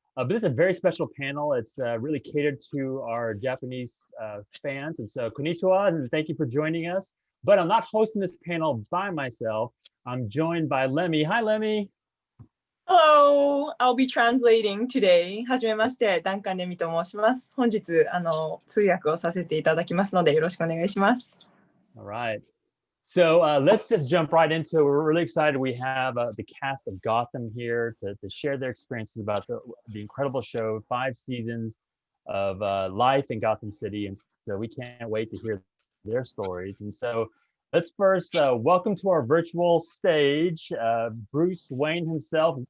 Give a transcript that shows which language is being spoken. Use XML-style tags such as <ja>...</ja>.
<en>But this is a very special panel. It's really catered to our Japanese fans. And so, konnichiwa, and thank you for joining us. But I'm not hosting this panel by myself. I'm joined by Lemmy. Hi, Lemmy. Hello, I'll be translating today.</en> <ja>はじめまして、ダンカンレミと申します。本日、通訳をさせていただきますので、よろしくお願いします。</ja> <en>All right. So let's just jump right into it. We're really excited. We have the cast of Gotham here to share their experiences about the incredible show, 5 seasons of life in Gotham City. And so we can't wait to hear their stories. And so let's first welcome to our virtual stage, Bruce Wayne himself.</en>